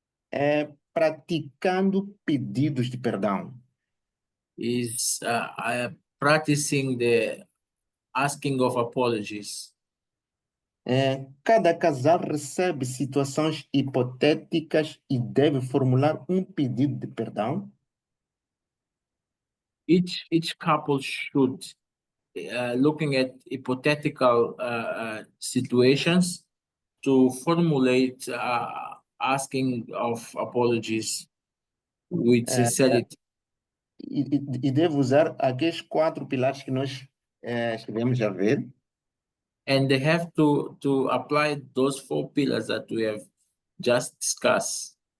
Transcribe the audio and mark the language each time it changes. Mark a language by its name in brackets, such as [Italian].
[Portuguese] é praticando pedidos de perdão. [English] is practicing the asking of apologies. [Portuguese] Cada casal recebe situações hipotéticas e deve formular um pedido de perdão. [English] Each couple should, looking at hypothetical situations, to formulate asking of apologies with sincerity. [Portuguese] E deve usar aqueles 4 pilares que nós estivemos a ver. [English] And they have to apply those 4 pillars that we have just discussed.